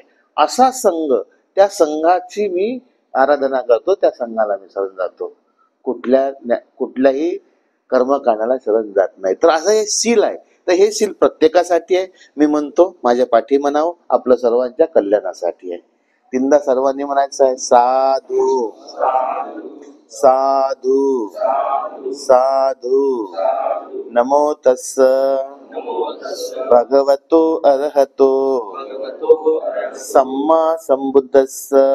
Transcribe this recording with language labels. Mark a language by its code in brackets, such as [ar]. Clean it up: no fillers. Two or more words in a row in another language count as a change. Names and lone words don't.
[mr] असा संघ, त्या संघाची मी आराधना करतो, त्या संघाला मी शरण जातो. कुठल्याही कर्मकांडाला शरण जात नाही. तर असं हे सील आहे. तर हे सील प्रत्येकासाठी आहे. मी म्हणतो माझ्या पाठी म्हणावं, आपलं सर्वांच्या कल्याणासाठी आहे. 3दा सर्वांनी म्हणायचं आहे, [pi] साधू साधू साधू, नमो तस्स भगवतो अरहतो सम्मा संबुद्धस्स,